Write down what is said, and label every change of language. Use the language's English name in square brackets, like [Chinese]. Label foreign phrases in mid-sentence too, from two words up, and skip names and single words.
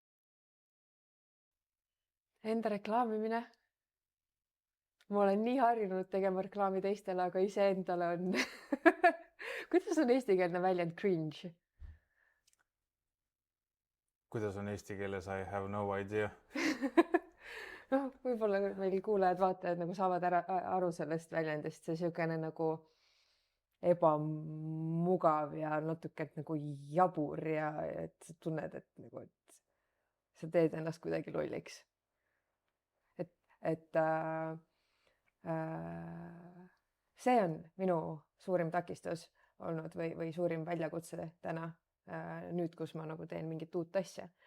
[Estonian] Enda reklaamimine. Ma olen nii harjunud tegema reklaami teistele, aga iseendale on... Kuidas on eestikeelne väljend cringe? Kuidas on eesti keeles [English] I have no idea? [Estonian] No, võib-olla meil kuulajad, vaatajad nagu saavad aru sellest väljendist. See siukene nagu ebamugav ja natuke nagu jabur ja et sa tunned, et sa teed ennast kuidagi lolliks. Et see on minu suurim takistus olnud või suurim väljakutse täna, nüüd, kus ma nagu teen mingit uut asja.